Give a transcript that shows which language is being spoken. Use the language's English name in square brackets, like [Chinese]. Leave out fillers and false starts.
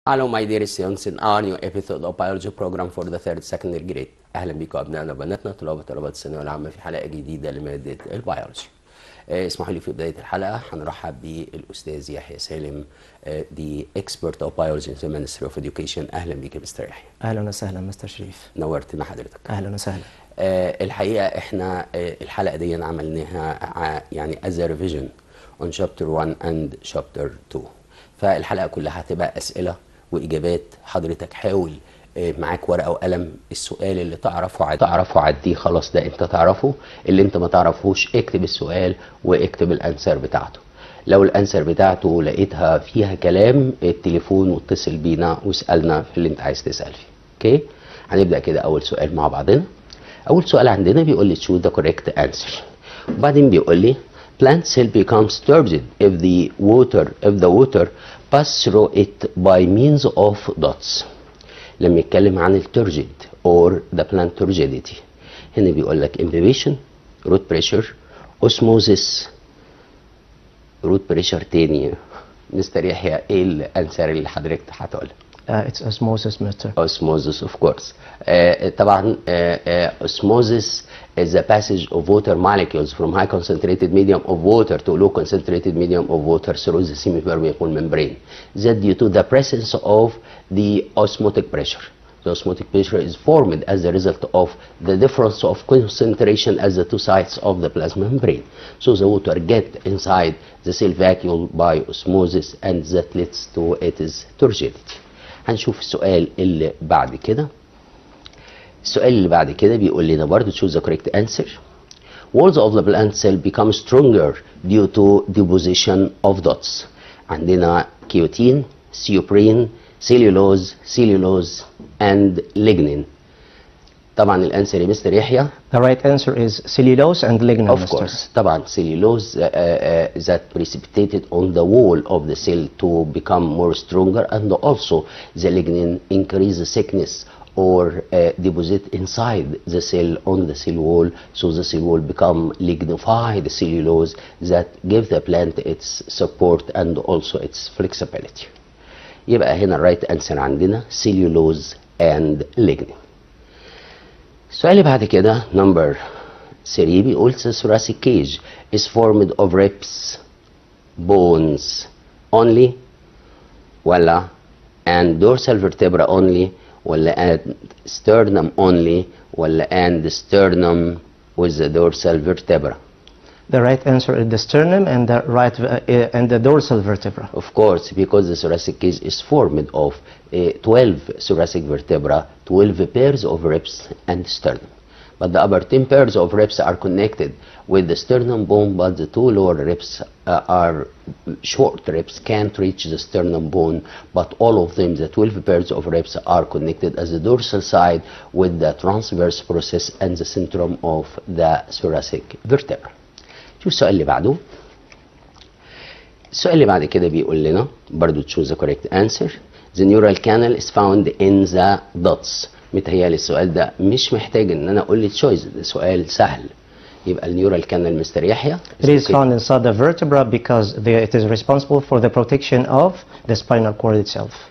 [English] Hello my dear students in our new episode of biology program for the third secondary grade. [Arabic] اهلا بكم ابنائنا وبناتنا طلاب الثانويه العامه في حلقه جديده لماده البيولوجي. اسمحوا لي في بدايه الحلقه هنرحب بالاستاذ يحيى سالم دي [English] expert of biology in the Ministry of Education. [Arabic] اهلا بك مستر يحيى. اهلا وسهلا مستر شريف. نورتنا حضرتك. اهلا وسهلا. الحقيقه احنا الحلقه دي عملناها يعني [English] as a revision on chapter 1 and chapter 2. [Arabic] فالحلقه كلها هتبقى اسئله واجابات. حضرتك حاول معاك ورقه وقلم، السؤال اللي تعرفه عديه خلاص، ده انت تعرفه. اللي انت ما تعرفوش اكتب السؤال واكتب الانسر بتاعته. لو الانسر بتاعته لقيتها فيها كلام التليفون واتصل بينا واسالنا في اللي انت عايز تسال فيه. اوكي، هنبدا كده. اول سؤال مع بعضنا. اول سؤال عندنا بيقول لي [English] choose the correct answer، [Arabic] وبعدين بيقول لي [English] plant cell becomes turgid if the water pass through it by means of dots. [Arabic] لما يتكلم عن الترجيد [English] or the plant turgidity، [Arabic] هنا بيقول لك imbibition، root pressure، osmosis. root pressure تاني مستر يحيى، ايه الانسر اللي حضرتك هتقولها؟ [English] It's osmosis, Mr. Osmosis of course. طبعا osmosis is the passage of water molecules from high concentrated medium of water to low concentrated medium of water through the semi-permeable membrane. That due to the presence of the osmotic pressure. The osmotic pressure is formed as a result of the difference of concentration at the two sides of the plasma membrane. So the water get inside the cell vacuole by osmosis, and that leads to its turgidity. [Arabic] هنشوف السؤال اللي بعد كده. السؤال اللي بعد كده بيقول لنا برضه [English] choose the correct answer. Walls of the plant cell become stronger due to deposition of dots. [Arabic] عندنا كيوتين، سيوبرين، cellulose and lignin. طبعا الانسر يا مستر يحيى. [English] The right answer is cellulose and lignin. Of course. طبعا cellulose that precipitated on the wall of the cell to become more stronger, and also the lignin increase the thickness or deposit inside the cell on the cell wall, so the cell wall become lignified cellulose that give the plant its support and also its flexibility. [Arabic] يبقى هنا الرايت انسر عندنا cellulose and lignin. السؤال اللي بعد كده نمبر 3 بيقول [English] the thoracic cage is formed of ribs bones only ولا and dorsal vertebra only ولا and sternum only ولا and sternum with the dorsal vertebra. The right answer is the sternum and the dorsal vertebra. Of course, because the thoracic cage is formed of 12 thoracic vertebra, 12 pairs of ribs and sternum. But the upper 10 pairs of ribs are connected with the sternum bone, but the two lower ribs are short ribs, can't reach the sternum bone, but all of them, the 12 pairs of ribs, are connected as the dorsal side with the transverse process and the centrum of the thoracic vertebra. [Arabic] شوف السؤال اللي بعده. السؤال اللي بعد كده بيقول لنا برضو choose the correct answer. [English] The neural canal is found in the dots. [Arabic] متهيألي السؤال ده مش محتاج ان انا اقول لي choice، ده سؤال سهل. يبقى النيورال كانال مستر يحيى. [English] It is found inside the vertebra because it is responsible for the protection of the spinal cord itself.